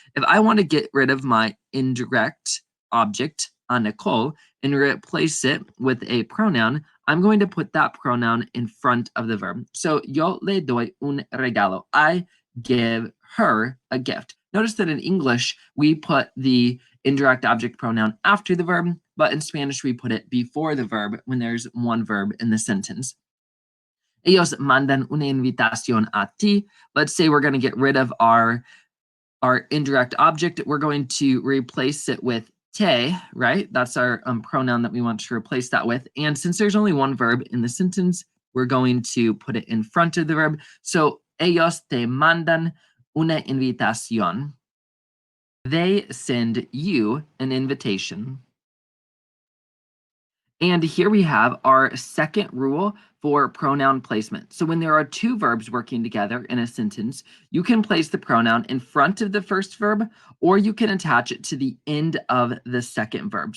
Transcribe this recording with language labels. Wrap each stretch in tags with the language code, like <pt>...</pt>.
<en>If I want to get rid of my indirect object a Nicole and replace it with a pronoun, I'm going to put that pronoun in front of the verb. So</en> <es>yo le doy un regalo.</es> <en>I give her a gift. Notice that in English, we put the indirect object pronoun after the verb, but in Spanish, we put it before the verb when there's one verb in the sentence.</en> <es>Ellos mandan una invitación a ti.</es> <en>Let's say we're going to get rid of our indirect object. We're going to replace it with te, right? That's our pronoun that we want to replace that with. And since there's only one verb in the sentence, we're going to put it in front of the verb.</en> <es>So ellos te mandan una invitación.</es> <en>They send you an invitation. And here we have our second rule for pronoun placement. So when there are two verbs working together in a sentence, you can place the pronoun in front of the first verb, or you can attach it to the end of the second verb.</en>